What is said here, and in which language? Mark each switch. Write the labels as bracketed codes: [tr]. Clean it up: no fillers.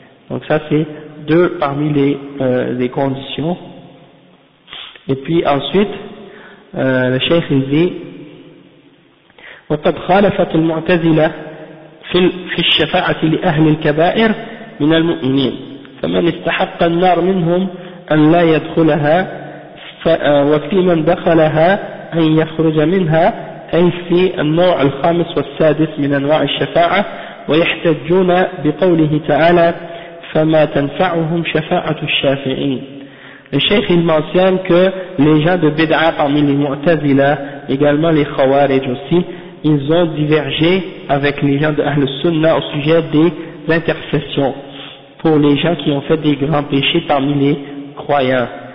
[fr] Donc ça c'est deux parmi les conditions. Et puis ensuite le cheikh il dit [ar] وقد خالفت المعتزلة في الشفاعة لأهل الكبائر من المؤمنين فمن استحق النار منهم أن لا يدخلها وفي من دخلها أن يخرج منها أي في النوع الخامس والسادس من أنواع الشفاعة ويحتجون بقوله تعالى فما تنفعهم شفاعة الشافعين. [fr] Le cheikh il mentionne que les gens de Bid'a parmi les Mu'tazila, également les Khawarij aussi, ils ont divergé avec les gens de Ahl Sunnah au sujet des intercessions pour les gens qui ont fait des grands péchés parmi les croyants.